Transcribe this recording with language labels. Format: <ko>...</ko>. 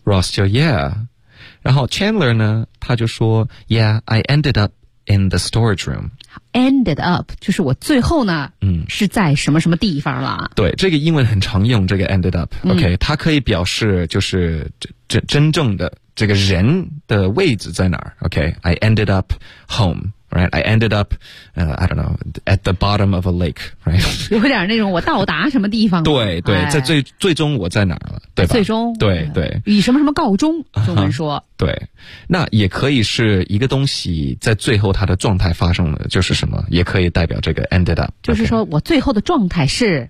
<en>Ross 就 Yeah，</en> <zh>然后</zh> <en>Chandler</en> <zh>呢，他就说</zh> <en>Yeah，I ended up in the storage room。 Ended up</en> <zh>就是我最后呢，是在什么什么地方了？对，这个英文很常用，这个 ended up。 OK，它可以表示就是真正的。这个人的位置在哪儿</zh> <en>？OK, I ended up home, right? I ended up, I don't know, at the bottom of a lake, right?</en> <zh>有点那种我到达什么地方了？对对，在最终我在哪儿了？对吧？最终对对，以什么什么告终，中文说。对，那也可以是一个东西在最后它的状态发生了，就是什么，也可以代表这个 ended up。就是说我最后的状态是。</zh>